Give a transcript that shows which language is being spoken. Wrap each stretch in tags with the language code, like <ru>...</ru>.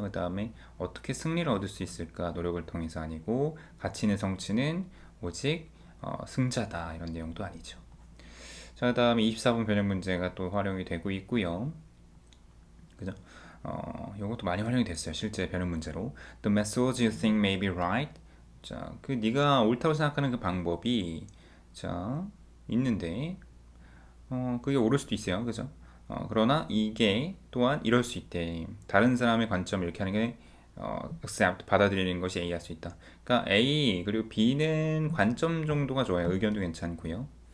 <ko>그 다음에 어떻게 승리를 얻을 수 있을까? 노력을 통해서 아니고 가치 있는 성취는 오직 승자다 이런 내용도 아니죠. 자, 그 다음에 24번 변형 문제가 또 활용이 되고 있고요. 그죠? 이것도 많이 활용이 됐어요. 실제 변형 문제로.</ko> <en>The methods you think may be right.</en> <ko>자, 그 네가 옳다고 생각하는 그 방법이 자 있는데 그게 옳을 수도 있어요. 그죠? 그러나 이게 또한 이럴 수 있대. 다른 사람의 관점을 이렇게 하는 게 accept, 받아들이는 것이 A 할 수 있다. 그러니까 A 그리고 B는 관점 정도가 좋아요. 의견도 괜찮고요.</ko>